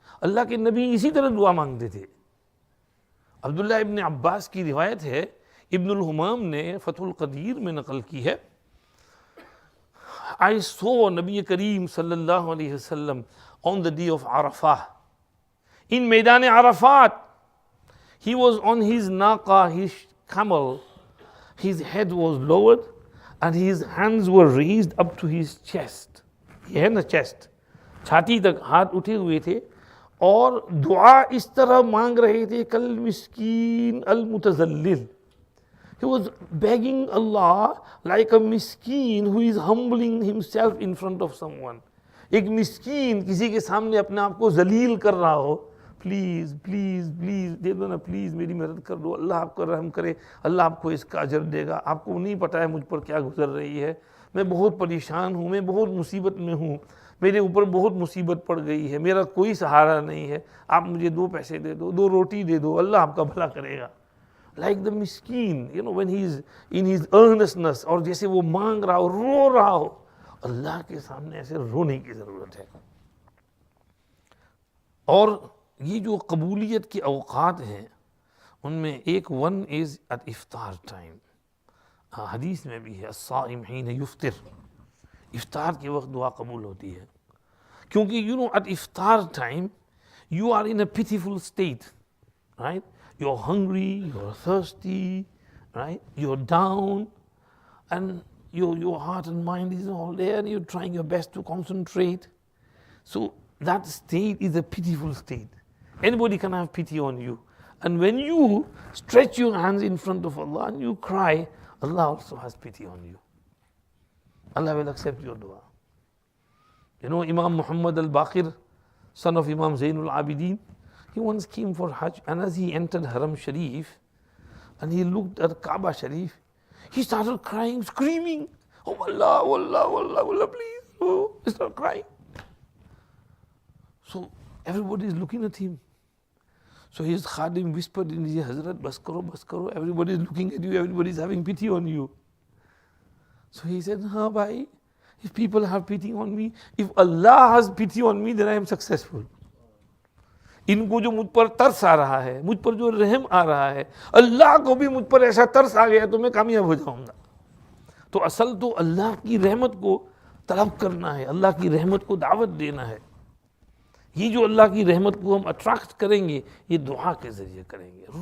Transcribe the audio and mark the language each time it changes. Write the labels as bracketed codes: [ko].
[ur] اللہ کے نبی اسی طرح دعا مانگتے تھے. عبداللہ ابن عباس کی روایت ہے, ابن الحمام نے فتح القدیر میں نقل کی ہے, [en] I saw [ur] نبی کریم صلی اللہ علیہ وسلم [en] on the day of Arafah, [ur] in میدان Arafat. [en] He was on his naqa, his camel, his head was lowered and his hands were raised up to his chest. [ur] یہ ہے نا chest, چھاتی تک ہاتھ اٹھے ہوئے تھے, اور دعا اس طرح مانگ رہے تھے [ar] کل مسکین المتذلل. [en] He was begging Allah like a miskin who is humbling himself in front of someone. [ur] ایک مسکین کسی کے سامنے اپنے آپ کو ذلیل کر رہا ہو, پلیز پلیز پلیز دے دو نا, پلیز میری مدد کر دو, اللہ آپ کو رحم کرے, اللہ آپ کو اس کا اجر دے گا. آپ کو نہیں پتہ ہے مجھ پر کیا گزر رہی ہے, میں بہت پریشان ہوں, میں بہت مصیبت میں ہوں, میرے اوپر بہت مصیبت پڑ گئی ہے, میرا کوئی سہارا نہیں ہے, آپ مجھے 2 پیسے دے دو, 2 روٹی دے دو, اللہ آپ کا بھلا کرے گا. [en] Like the miskin, you know, when he's in his earnestness, [ur] اور جیسے وہ مانگ رہا ہو, رو رہا ہو, اللہ کے سامنے ایسے رونے کی ضرورت ہے. اور یہ جو قبولیت کے اوقات ہیں ان میں ایک [en] one is at [ur] افطار ٹائم. حدیث میں بھی ہے [ar] الصائم حین یفطر, [ur] افطار کے وقت دعا قبول ہوتی ہے, کیونکہ [en] you know at [ur] افطار time [en] you are in a pitiful state, right? You're hungry, you're thirsty, right? You're down, and your heart and mind is all there, and you're trying your best to concentrate. So that state is a pitiful state. Anybody can have pity on you. And when you stretch your hands in front of Allah and you cry, Allah also has pity on you. Allah will accept your dua. You know, Imam Muhammad al-Baqir, son of Imam Zainul Abidin, he once came for Hajj, and as he entered Haram Sharif and he looked at Kaaba Sharif, he started crying, screaming, oh Allah, oh Allah, oh Allah, oh Allah, please. Oh, he started crying. So everybody is looking at him. So his khadim whispered in his ear, Hazrat, [ur] bas karo, [en] everybody is looking at you, everybody is having pity on you. So he said, [ur] ha bhai, [en] if people have pity on me, if Allah has pity on me, then I am successful. [ur] ان کو جو مجھ پر ترس آ رہا ہے, مجھ پر جو رحم آ رہا ہے, اللہ کو بھی مجھ پر ایسا ترس آ گیا تو میں کامیاب ہو جاؤں گا. تو اصل تو اللہ کی رحمت کو طلب کرنا ہے, اللہ کی رحمت کو دعوت دینا ہے. یہ جو اللہ کی رحمت کو ہم اٹریکٹ کریں گے یہ دعا کے ذریعے کریں گے.